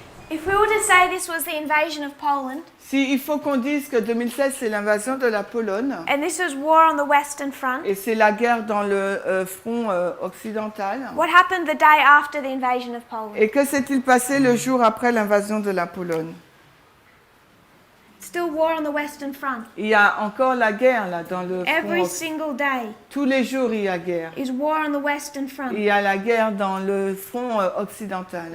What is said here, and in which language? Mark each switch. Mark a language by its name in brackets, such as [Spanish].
[English] If we were to say this was the invasion of Poland, [French] Si il faut qu'on dise que 2016 c'est l'invasion de la Pologne [English] and this was war on the Western Front, [French] et c'est la guerre dans le front occidental, [English] what happened the day after the invasion of Poland? [French] et que s'est-il passé le jour après l'invasion de la Pologne? [English] Still war on the Western Front. [French] Il y a encore la guerre là dans le front [English] Every [French] occidental. [English] single day [French] Tous les jours il y a guerre. [English] is war on the Western [French] Il [English] Front. [French] y a la guerre dans le front occidental.